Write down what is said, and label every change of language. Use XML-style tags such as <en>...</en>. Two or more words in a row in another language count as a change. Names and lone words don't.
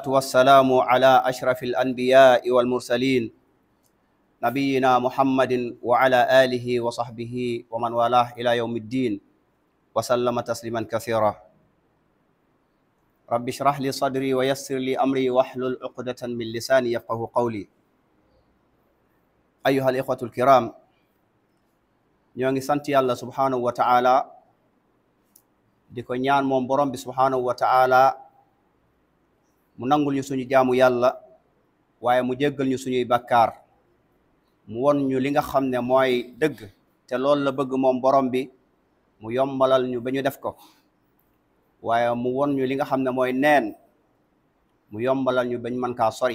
<ar>والسلام على أشرف الأنبياء والمرسلين نبينا محمد وعلى آله وصحبه ومن والاه إلى يوم الدين وسلم تسليما كثيرا. رب اشرح لي صدري ويسر لي أمري واحلل عقدة من لساني يفقه قولي. أيها الإخوة الكرام،</ar> <wo>ñoo sant Yàlla</wo> <ar>سبحانه وتعالى</ar> <wo>di ko ñaan moom borom bi</wo> <ar>سبحانه وتعالى</ar> <wo>mu nangul ñu suñu jaamu yàlla, waaye mu jéggal ñu suñuy bakkaar, mu won ñu li nga xam ne mooy dëgg te loolu la bëgg moom borom bi, mu yombalal ñu ba ñu def ko, waaye mu won ñu li nga xam ne mooy neen, mu yombalal ñu ba ñu mën kaa sori.</wo>